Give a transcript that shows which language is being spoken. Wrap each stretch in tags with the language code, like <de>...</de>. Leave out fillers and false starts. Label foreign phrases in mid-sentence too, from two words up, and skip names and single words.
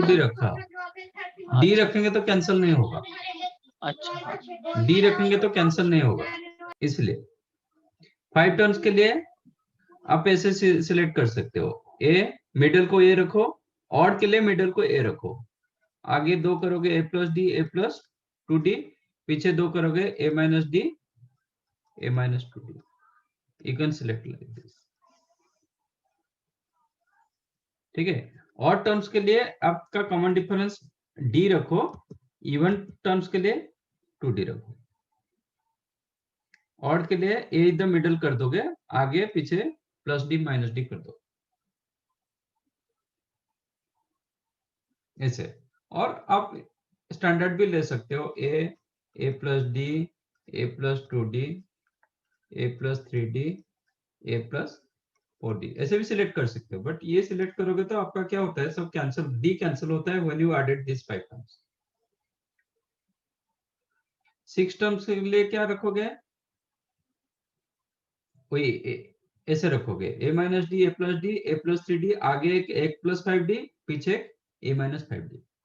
<hi>2D रखा, d रखेंगे तो कैंसिल नहीं होगा, अच्छा। d रखेंगे तो कैंसिल नहीं होगा, इसलिए 5 टर्म्स के लिए आप ऐसे सिलेक्ट कर सकते हो, a मिडिल को a रखो, ऑड के लिए मिडिल को a रखो, आगे 2 करोगे</hi> <en>a plus d, a plus 2d,</en> <hi>पीछे 2 करोगे</hi> <en>a minus d, a minus 2d, you can select like this।</en> <hi>ठीक है,</hi> <en>odd terms</en> <hi>के लिए आपका</hi> <en>common difference</en> <hi>d रखो,</hi> <en>even terms</en> <hi>के लिए 2d रखो, ऑड के लिए a इधर मिडिल कर दोगे, आगे पीछे</hi> <en>plus d minus d</en> <hi>कर दो, ऐसे। और आप स्टैंडर्ड भी ले सकते हो,</hi> <en>a plus d, a plus 2d, a plus 3d, a plus 4d,</en> <hi>ऐसे भी सिलेक्ट कर सकते हो, बट ये सिलेक्ट करोगे तो आपका क्या होता है, सब कैंसिल, d कैंसिल होता है</hi> <en>when you added this 5 terms.</en> <hi>6 टर्म्स के लिए क्या रखोगे, कोई ऐसे रखोगे</hi> <en>a minus d a plus d a plus 3d,</en> <hi>आगे एक</hi> <en>plus 5d,</en> <hi>पीछे</hi> <en>a minus 5d.</en>